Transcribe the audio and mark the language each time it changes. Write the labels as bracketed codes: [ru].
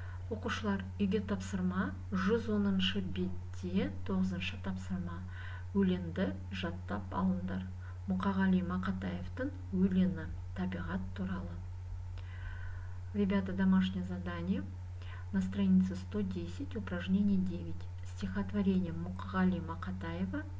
[kk] Оқушылар, үйге тапсырма 110-шы бетте 9-шы тапсырма. Өлеңді жаттап алыңдар. Мұқағали Мақатаевтың өлеңі табиғат туралы. [ru] Ребята, домашнее задание. На странице 110, упражнение 9. Стихотворение Мұқағали Мақатаева выучить наизусть.